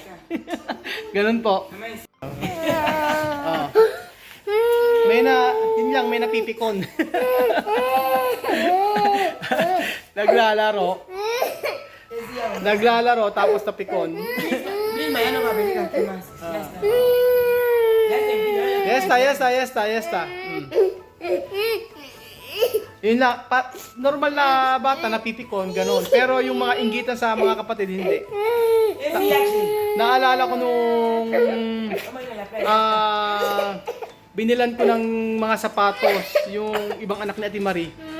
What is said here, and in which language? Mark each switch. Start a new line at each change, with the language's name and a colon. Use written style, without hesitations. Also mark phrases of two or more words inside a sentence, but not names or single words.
Filipino: Ganon po. May napipikon. Naglalaro, tapos napikon.
Spanish: Vilma, ya no va a venir aquí más. Ya está. Ya está.
Filipino: Yun lang, normal na bata napipikon, ganon. Pero yung mga inggitan sa mga kapatid, hindi. Naalala ko nung binilan ko ng mga sapatos yung ibang anak ni Ate Marie.